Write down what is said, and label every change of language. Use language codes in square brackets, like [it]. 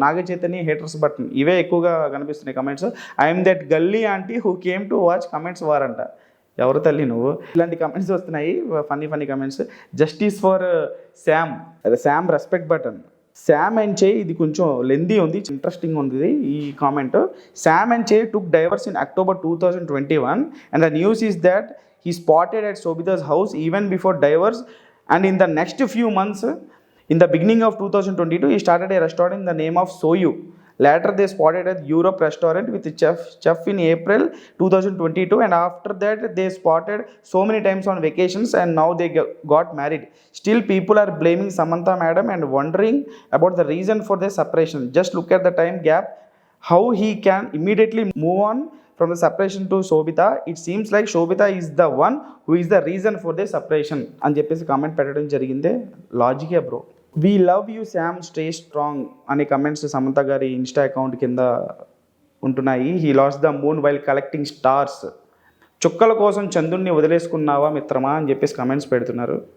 [te] Naga Chaitanya haters button, ఇవే ఎక్కువగా కనిపిస్తున్నాయి కమెంట్స్. [en] I'm that galli aunty who came to watch comments [te] వారంట. ఎవరు తల్లి నువ్వు? ఇలాంటి కమెంట్స్ వస్తున్నాయి, funny comments. [en] Justice for Sam respect button. [te] Sam and చే, ఇది కొంచెం లెందీ ఉంది, ఇంట్రెస్టింగ్ ఉంది ఈ కామెంట్. [en] Sam and Chay took divorce in October 2021 and the news is that he spotted at Shobita's house even before divorce, and in the next few months, in the beginning of 2022, he started a restaurant in the name of Soyu. Later they spotted at Europe restaurant with chef in April 2022, and after that they spotted so many times on vacations, and now they got married. Still people are blaming Samantha madam and wondering about the reason for their separation. Just look at the time gap, how he can immediately move on from the separation to Sobhita, it seems like Sobhita is the one who is the reason for the separation [te] అని చెప్పేసి comment పెట్టడం జరిగింది. లాజికే bro. [en] we love you Sam, stay strong [te] అనే comments Samantha గారి Insta account కింద ఉంటున్నాయి. [en] He lost the moon while collecting stars. [te] చుక్కల కోసం చంద్రుడిని వదిలేసుకున్నావా మిత్రమా అని చెప్పేసి కమెంట్స్ పెడుతున్నారు.